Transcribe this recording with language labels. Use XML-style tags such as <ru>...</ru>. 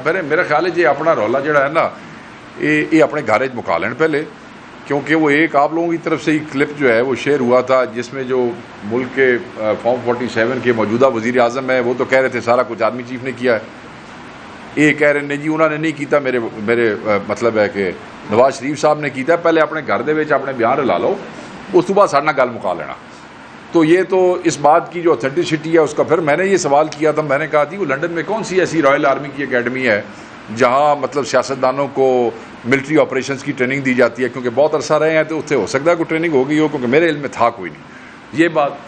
<ur>پھر میرا خیال ہے جی</ur> <pa>اپنا رولا جڑا ہے نا یہ اپنے گھر مکا لین</pa> <ur>پہلے، کیونکہ وہ ایک آپ لوگوں کی طرف سے ہی کلپ جو ہے وہ شیئر ہوا تھا جس میں جو ملک کے فارم 47 کے موجودہ وزیر اعظم ہے وہ تو کہہ رہے تھے سارا کچھ آرمی چیف نے کیا ہے. یہ کہہ رہے ہیں جی انہوں نے نہیں کیتا، میرے مطلب ہے کہ نواز شریف صاحب نے کیتا.</ur> <pa>پہلے اپنے گھر دے وچ اپنے بیان رلا لو، اس تو بعد سارے نال گل مکا لینا.</pa> <ur>تو یہ تو اس بات کی جو اتھینٹسٹی ہے اس کا، پھر میں نے یہ سوال کیا تھا، میں نے کہا تھی وہ لنڈن میں کون سی ایسی رائل آرمی کی اکیڈمی ہے جہاں مطلب سیاستدانوں کو ملٹری آپریشنز کی ٹریننگ دی جاتی ہے؟ کیونکہ بہت عرصہ رہے ہیں تو اس سے ہو سکتا ہے کوئی ٹریننگ ہو گئی ہو، کیونکہ میرے علم میں تھا کوئی نہیں. یہ بات.</ur>